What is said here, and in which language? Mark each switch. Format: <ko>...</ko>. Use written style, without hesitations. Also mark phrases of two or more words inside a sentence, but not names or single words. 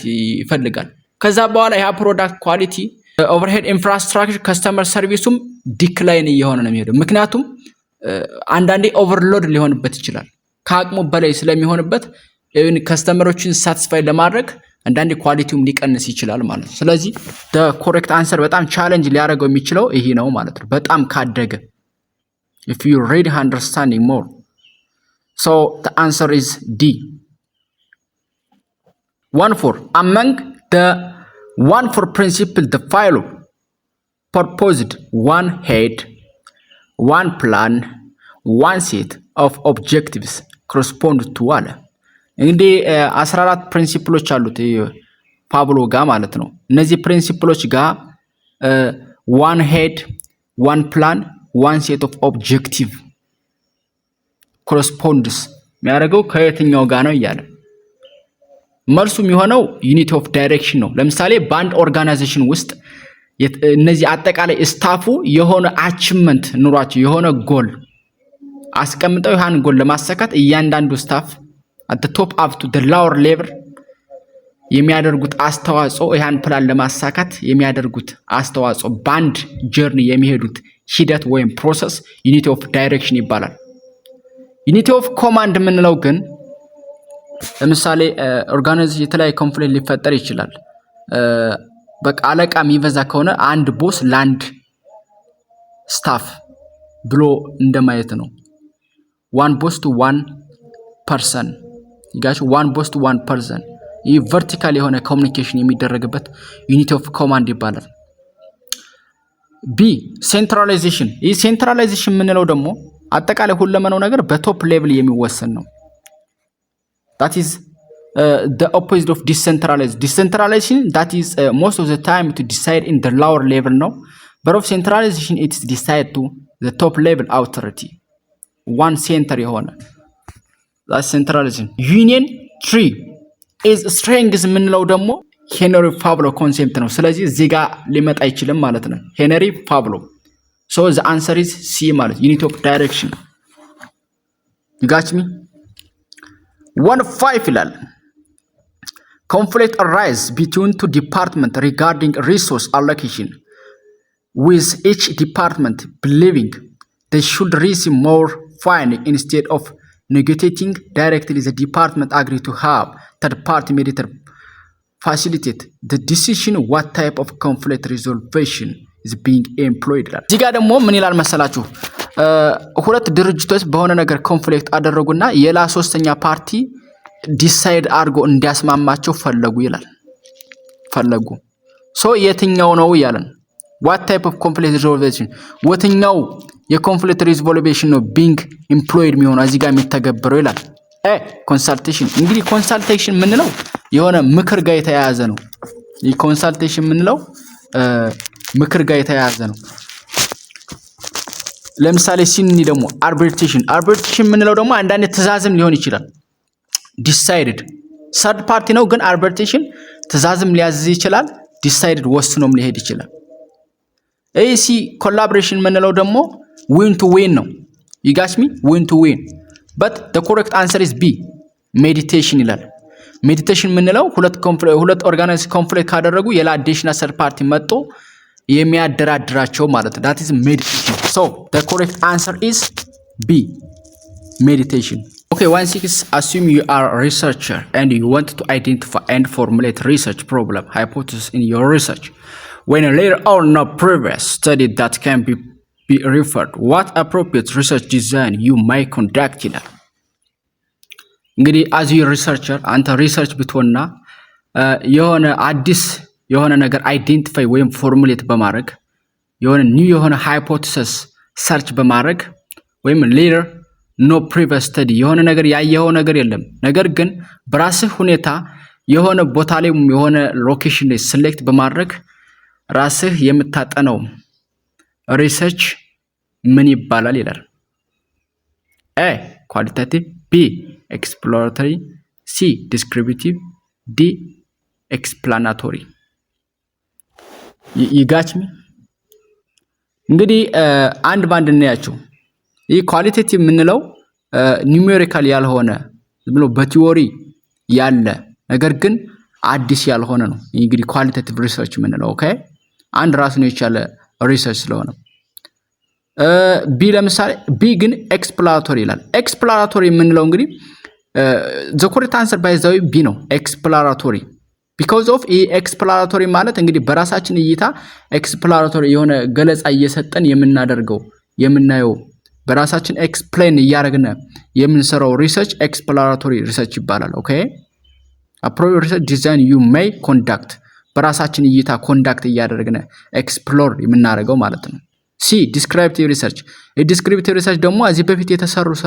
<am>ይፈልጋል። ከዛ በኋላ ያ</am> <en>product quality overhead infrastructure customer service</en> <am>ዲክላይን እየሆነ ነው የሚሄደው። ምክንያቱም አንዳንዴ ኦቨርሎድ ሊሆንበት ይችላል ከአቅሙ በላይ ስለሚሆንበት</am> <en>even customers satisfy</en> <am>ለማድረግ አንዳንዴ ኳሊቲውም ሊቀንስ ይችላል ማለት ነው። ስለዚህ</am> <en>the correct answer</en> <am>በጣም ቻሌንጅ ሊያደርገው የሚችለው ይሄ ነው ማለት ነው። በጣም ካደገ</am> <en>if you really understanding more. So the answer is D. 1-4. Among the 1-4 principle the following proposed one head, one plan, one set of objectives correspond to one.</en> <am>እንግዲህ 14 ፕሪንሲፕሎች አሉት ፓብሎ ጋር ማለት ነው። እነዚህ ፕሪንሲፕሎች ጋር</am> <en>one head, one plan, one set of objective corresponds</en> <am>የሚያደርገው ከየትኛው ጋር ነው እያለ መልሱ የሚሆነው</am> <en>unity of direction</en> <am>ነው። ለምሳሌ በአንድ ኦርጋናይዜሽን ውስጥ እነዚህ አጠቃላይ ስታፉ የሆነ አቺቭመንት ኑሯቸው የሆነ ጎል አስቀምጠው ያን ጎል ለማሳካት እያንዳንዱ ስታፍ</am> <en>at the top up to the lower level</en> <am>የሚያደርጉት አስተዋጽኦ ያን ፕላን ለማሳካት የሚያደርጉት አስተዋጽኦ ባንድ ጀርኒ የሚሄዱት ሂደት ወይም ፕሮሰስ</am> <en>unity of direction</en> <am>ይባላል።</am> <en>unity of command</en> <am>የምንለው ግን ለምሳሌ ኦርጋናይዜሽን የተለያየ ኮንፍሊክት ሊፈጠር ይችላል። በቃ አለቃ የሚበዛ ከሆነ አንድ ቦስ ላንድ ስታፍ ብሎ እንደማየት ነው።</am> <en>one boss to one person</en> <am>ይጋሽ</am> <en>one boss to one person</en> <am>ይህ ቨርቲካል የሆነ ኮሙኒኬሽን የሚደረግበት</am> <en>unity of command</en> <am>ይባላል።</am> <en>B centralization</en> <am>ይህ ሴንትራላይዜሽን የምንለው ደግሞ አጠቃላይ ሁለመናው ነገር በቶፕ ሌቭል የሚወሰን ነው።</am> <en>that is the opposite of decentralized. Decentralization that is most of the time to decide in the lower level ነው. but of centralization it is decided to the top level authority one center የሆነ that's centralization. union tree is strength</en> <am>የምንለው ደግሞ ሄነሪ ፋብሎ ኮንሴፕት ነው። ስለዚህ እዚህ ጋር ሊመጣ አይችልም ማለት ነው ሄነሪ ፋብሎ።</am> <en>so the answer is C</en> <am>ማለት</am> <en>unity of direction. you got me? 1-5 ይላል conflict arise between two departments regarding resource allocation with each department believing they should receive more funding instead of negotiating directly. The department agree to have third party mediator facilitate the decision. What type of conflict resolution is being employed?</en> <am>እዚህ ጋር ደግሞ ምን ይላል መሰላችሁ? ሁለት ድርጅቶች በሆነ ነገር ኮንፍሊክት አደረጉና የላ ሶስተኛ ፓርቲ ዲሳይድ አድርጎ እንዲያስማማቸው ፈለጉ ይላል። ፈለጉ ሶ የትኛው ነው ያለን?</am> <en>what type of conflict resolution</en> <am>ወትኛው የኮንፍሊክት ሪዞልቬሽን ነው</am> <en>being employed</en> <am>የሚሆነው እዚህ ጋር የሚተገበረው ይላል። ኮንሳልቴሽን እንግዲህ ኮንሳልቴሽን ምንለው የሆነ ምክር ጋር የተያያዘ ነው። ኮንሳልቴሽን ምንለው ምክር ጋር የተያያዘ ነው። ለምሳሌ ሲኒ ደግሞ arbitration ምንለው ደግሞ አንዳንድ ትዕዛዝም ሊሆን ይችላል።</am> <en>decided third party</en> <am>ነው ግን arbitration ትዕዛዝም ሊያዝ ይችላል። decided ወስኖም ሊሄድ ይችላል።</am> <en>AC collaboration</en> <am>ምንለው ደግሞ</am> <en>win to win</en> <am>ነው።</am> <en>you got me win to win but the correct answer is B meditation</en> <am>ይላል። meditation ምንለው ሁለት</am> <en>organize conflict</en> <am>ካደረጉ የላ አዲሽናል</am> <en>third party</en> <am>መጥቶ የሚያደራድራቸው ማለት ነው።</am> <en>that is meditation. So the correct answer is B meditation. Okay, 1-6 assume you are a researcher and you want to identify and formulate research problem hypothesis in your research. When later or no previous study that can be referred, what appropriate research design you might conduct ይላል።</en> <am>እንግዲህ</am> <en>as you researcher</en> <am>አንተ ሪሰርች ብትሆንና የሆነ አዲስ የሆነ ነገር አይዴንቲፋይ ወይም ፎርሙሌት በማድረግ የሆነ ኒው የሆነ</am> <en>hypothesis search</en> <am>በማድረግ ወይም</am> <en>later no previous study</en> <am>የሆነ ነገር ያየኸው ነገር የለም ነገር ግን በራስህ ሁኔታ የሆነ ቦታ ላይ የሆነ ሎኬሽን ላይ ሴሌክት በማድረግ ራስህ የምታጠነው ሪሰርች ምን ይባላል ይላል።</am> <en>A qualitative, B exploratory, C descriptive, D explanatory. you got me?</en> <am>እንግዲህ አንድ ባንድ እናያቸው። ይህ ኳሊቴቲቭ ምንለው ኒውሜሪካል ያልሆነ ብሎ በቲዮሪ ያለ ነገር ግን አዲስ ያልሆነ ነው። እንግዲህ ኳሊቴቲቭ ሪሰርች ምንለው ኦኬ አንድ ራሱን የቻለ ሪሰርች ስለሆነ ቢ ለምሳሌ ቢ ግን ኤክስፕሎራቶሪ ይላል። ኤክስፕሎራቶሪ ምንለው እንግዲህ</am> <en>the correct answer by the way</en> <am>ቢ ነው ኤክስፕሎራቶሪ</am> <en>because of</en> <am>ኤክስፕሎራቶሪ ማለት እንግዲህ በራሳችን እይታ ኤክስፕሎራቶሪ የሆነ ገለጻ እየሰጠን የምናደርገው የምናየው በራሳችን ኤክስፕሌን እያደረግን የምንሰራው ሪሰርች</am> <en>exploratory research</en> <am>ይባላል። ኦኬ</am> <en>appropriate research design you may conduct</en> <am>በራሳችን እይታ ኮንዳክት እያደረግን ኤክስፕሎር የምናደርገው ማለት ነው። ሲ</am> <en>descriptive research descriptive research</en> <am>ደግሞ እዚህ በፊት የተሰሩ</am>